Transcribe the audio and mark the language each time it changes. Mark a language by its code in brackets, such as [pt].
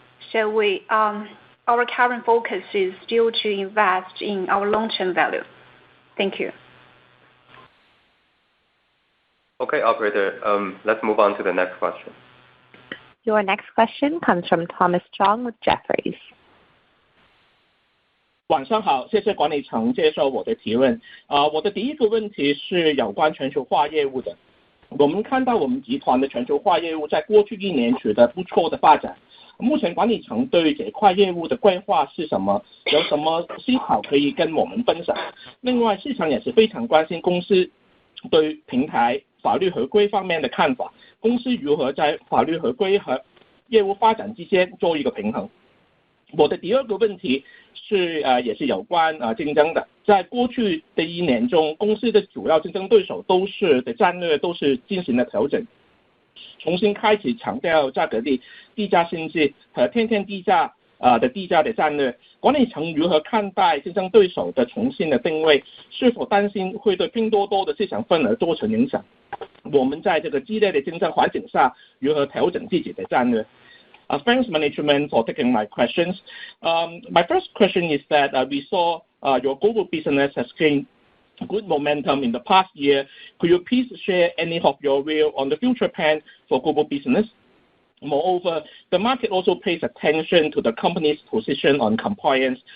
[en] So our current focus is still to invest in our long-term value. Thank you. Okay, operator, let's move on to the next question. Your next question comes from Thomas Chong with Jefferies. [zh] 晚上好，谢谢管理层接受我的提问。我的第一个问题是有关全球化业务的。我们看到我们集团的全球化业务在过去1年取得不错的发展。目前管理层对这块业务的规划是什么？有什么思考可以跟我们分享？另外，市场也是非常关心公司对平台法律合规方面的看法。公司如何在法律合规和业务发展之间做一个平衡？我的第二个问题是也是有关竞争的。在过去的1年中，公司的主要竞争对手的战略都是进行了调整，重新开始强调价格低价经济和天天低价的战略。管理层如何看待竞争对手的重新的定位？是否担心会对拼多多的市场份额造成影响？我们在这个激烈的竞争环境下如何调整自己的战略？ [en] Thanks management for taking my questions. My first question is that we saw your global business has gained good momentum in the past year. Could you please share any of your view on the future plan for global business? Moreover, the market also pays attention to the company's position on compliance.